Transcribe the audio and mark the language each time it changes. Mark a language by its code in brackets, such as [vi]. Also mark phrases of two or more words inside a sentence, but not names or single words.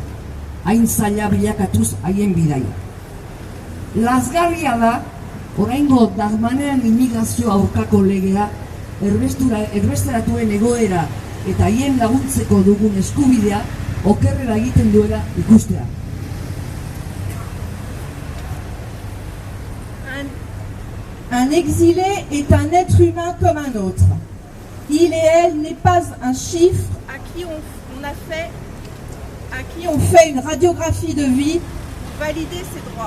[eu] Hain zaila bilakatuz haien bidaia. Lazgarria da, oraingo Darmanean immigrazio aurkako legea erbesteratuen egoera eta haien laguntzeko dugun eskubidea okerrera egiten duela ikustea. [fr] Un exilé est un être humain comme un autre. Il et elle n'est pas un chiffre à qui on fait une radiographie de vie pour valider ses droits.